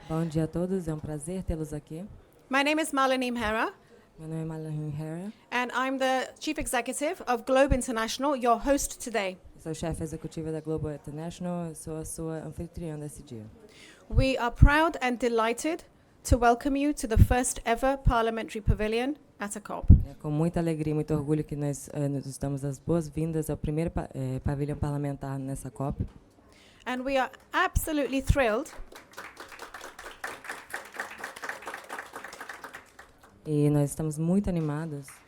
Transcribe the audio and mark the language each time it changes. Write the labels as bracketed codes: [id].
[pt] Bom dia a todos, é um prazer tê-los aqui. [en] My name is Marlene Mhera, [pt] Meu nome é Malin Hera, [en] and I'm the Chief Executive of Globe International, your host today. [pt] sou chefe executiva da Global International, eu sou a sua anfitriã desse dia. [en] We are proud and delighted to welcome you to the first ever Parliamentary Pavilion at a COP. [pt] É com muita alegria e muito orgulho que nós nos damos as boas-vindas ao primeiro pavilhão parlamentar nessa COP. [en] And we are absolutely thrilled [pt] E nós estamos muito animados